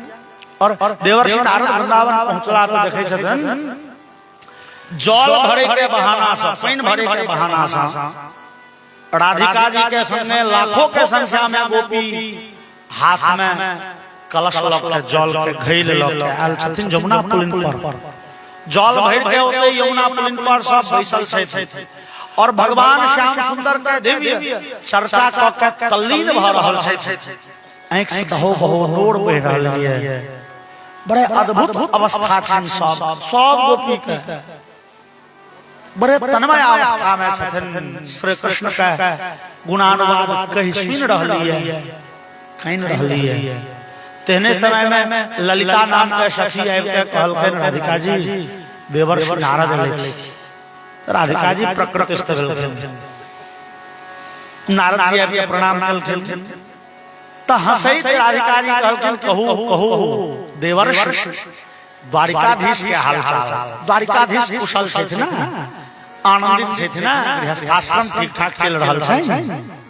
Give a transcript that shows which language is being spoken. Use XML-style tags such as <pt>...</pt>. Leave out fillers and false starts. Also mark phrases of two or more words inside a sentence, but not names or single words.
<mai>और देवर्षि नारद वृंदावन पहुंचला तो देखै छथन जल भरे के बहाना से, पानी भरे के बहाना से राधिका जी के संगे लाखों के संख्या में गोपी हाथ में कलश लग के जल के घैल लग के आयल छथिन यमुना पुलिन पर। जल भर के ओते यमुना पुलिन पर सब बैसल छै। और भगवान श्याम सुंदर के दिव्य चर्चा क के तल्लीन भ रहल छै। आंख से हो नोर बह रहल है, बड़े अद्भुत अवस्था छन सब गोपी के, बड़े तन्मय अवस्था में छथिन। श्री कृष्ण का गुणानुवाद कहि सुन रहली है, कहि रहली है। तेने समय में ललिता नाम के सखी आबि के कहलखिन राधिका जी देवर्षि नारद एलथि। राधिका जी प्रकृतिस्थ भेलखिन। नारद जी आबि के प्रणाम केलखिन त हंसैत राधिका जी कहलखिन कहू कहू देवर्षि द्वारिकाधीश के हालचाल। द्वारिकाधीश कुशल छथि ना, आनंदित छथि ना, गृहस्थाश्रम ठीक ठाक चल रहल छै।</mai>